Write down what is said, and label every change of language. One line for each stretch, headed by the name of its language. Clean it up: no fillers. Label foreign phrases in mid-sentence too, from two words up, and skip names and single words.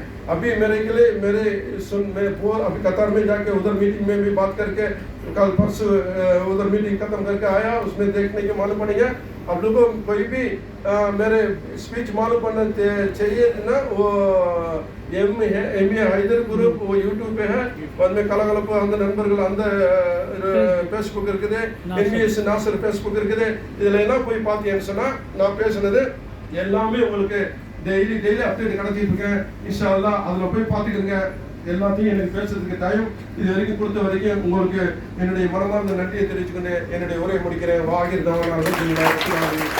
Hindi: अभी मेरे के लिए मैं अभी कतार में जाके उधर मीटिंग में भी बात करके कल परसों उधर मीटिंग खत्म करके आया, उसमें देखने के मालूम पड़ेगा। आप लोगों को कोई भी मेरे स्पीच मालूम पड़ना चाहिए ना, वो MA हैदर ग्रुप वो यूट्यूब पे है, बाद में
Tamil: கலகலப்பு அந்த நண்பர்கள் அந்த ஃபேஸ்புக் இருக்குது, NVS நாசர் ஃபேஸ்புக் இருக்குது, இதில் எல்லாம் போய் பார்த்தீங்கன்னு சொன்னால் நான் பேசுனது எல்லாமே உங்களுக்கு
English: daily update
Tamil: கிடைச்சிட்டு இருக்கேன்.
Arabic: إن شاء الله
Tamil: அதில் போய் பார்த்துக்கிறேங்க. எல்லாத்தையும் எனக்கு பேசுறதுக்கு டைம் இது வரைக்கும் கொடுத்த வரைக்கும் உங்களுக்கு என்னுடைய மனமார்ந்த நன்றியை தெரிவிச்சுக்கொண்டு என்னுடைய உரையை முடிக்கிறேன்.